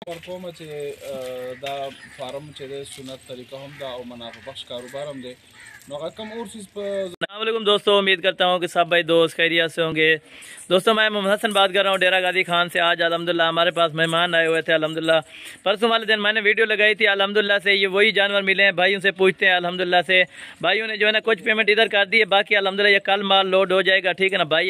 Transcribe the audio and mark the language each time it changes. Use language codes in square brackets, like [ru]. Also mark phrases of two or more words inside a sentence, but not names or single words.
[ps] فکر کوم چې دا فارم چې د سنت طریقه هم دا او منافع بخش کاروبار هم دی نو هغه کم اور چیز په [ar] السلام علیکم [ur] دوستوں، امید کرتا ہوں کہ سب بھائی دوست خیریت سے ہوں گے۔ دوستوں میں محمد حسن بات کر رہا ہوں ڈیرہ غازی خان سے۔ آج الحمدللہ ہمارے پاس مہمان آئے ہوئے تھے الحمدللہ۔ پرسوں والے دن میں نے ویڈیو لگائی تھی الحمدللہ سے یہ وہی جانور ملے ہیں، بھائیوں سے پوچھتے ہیں الحمدللہ سے۔ بھائیوں نے جو ہے نا کچھ پیمنٹ ادھر کر دی ہے، باقی الحمدللہ یہ کل مال لوڈ ہو جائے گا، ٹھیک ہے نا بھائی؟